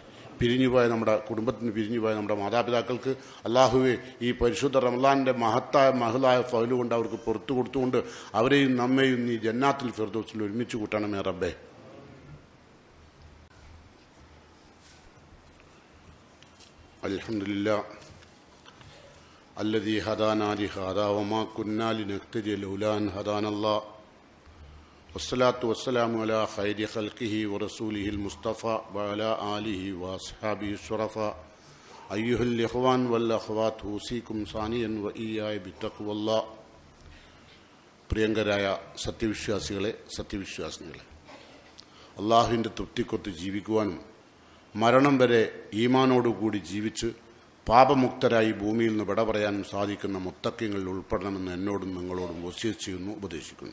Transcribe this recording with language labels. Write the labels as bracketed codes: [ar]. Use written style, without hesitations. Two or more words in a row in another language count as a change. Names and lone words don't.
[ml] പിരിഞ്ഞുപോയ നമ്മുടെ കുടുംബത്തിന്, പിരിഞ്ഞുപോയ നമ്മുടെ മാതാപിതാക്കൾക്ക് അള്ളാഹുവെ ഈ പരിശുദ്ധ റമദാനിൻ്റെ മഹലായ ഫൗല് കൊണ്ട് അവർക്ക് പുറത്തു കൊടുത്തുകൊണ്ട് അവരെയും നമ്മെയും നീ ജന്നാത്തുൽ ഫിർദൗസിൽ ഒരുമിച്ച് കൂട്ടണമേ റബ്ബേ. [ar] അൽഹംദുലില്ലാഹ് الذي هدانا لهذا وما كنا لنهتدي لولا أن هدانا الله والصلاة والسلام على خير خلقه ورسوله المصطفى وعلى آله وأصحابه الشرفاء أيها الإخوان والأخوات أوصيكم ثانيا وإياي بتقوى الله. [ml] പ്രിയങ്കരായ സത്യവിശ്വാസികളെ, അള്ളാഹുവിൻ്റെ തൃപ്തിക്കൊത്ത് ജീവിക്കുവാനും മരണം വരെ ഈമാനോടുകൂടി ജീവിച്ച് പാപമുക്തരായി ഭൂമിയിൽ നിന്ന് വിട പറയാനും സാധിക്കുന്ന മുത്തക്കിങ്ങളിൽ ഉൾപ്പെടണമെന്ന് എന്നോടും നിങ്ങളോടും വസിയത്ത് ചെയ്യുന്നു, ഉപദേശിക്കുന്നു.